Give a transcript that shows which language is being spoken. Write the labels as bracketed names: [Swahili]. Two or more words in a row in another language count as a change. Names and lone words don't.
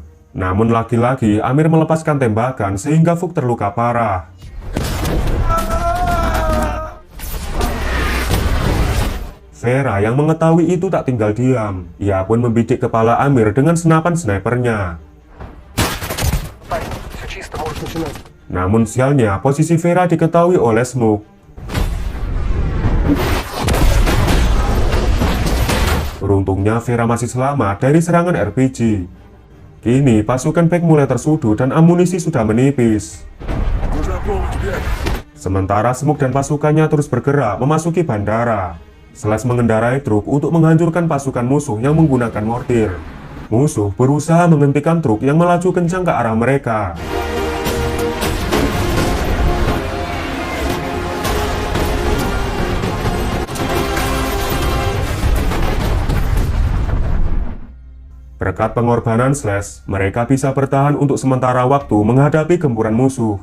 [Indonesian] Namun lagi-lagi Amir melepaskan tembakan sehingga Vuk terluka parah. Vera yang mengetahui itu tak tinggal diam. Ia pun membidik kepala Amir dengan senapan snipernya. [Russian] Все чисто, можешь начинать. [Indonesian] Namun sialnya, posisi Vera diketahui oleh Smoke. Beruntungnya Vera masih selamat dari serangan RPG. Kini pasukan Pack mulai tersudut dan amunisi sudah menipis. [Russian] Нужна помощь, Бек. [Indonesian] Sementara Smoke dan pasukannya terus bergerak memasuki bandara. Slash mengendarai truk untuk menghancurkan pasukan musuh yang menggunakan mortir. Musuh berusaha menghentikan truk yang melaju kencang ke arah mereka. Berkat pengorbanan Slash, mereka bisa bertahan untuk sementara waktu menghadapi gempuran musuh.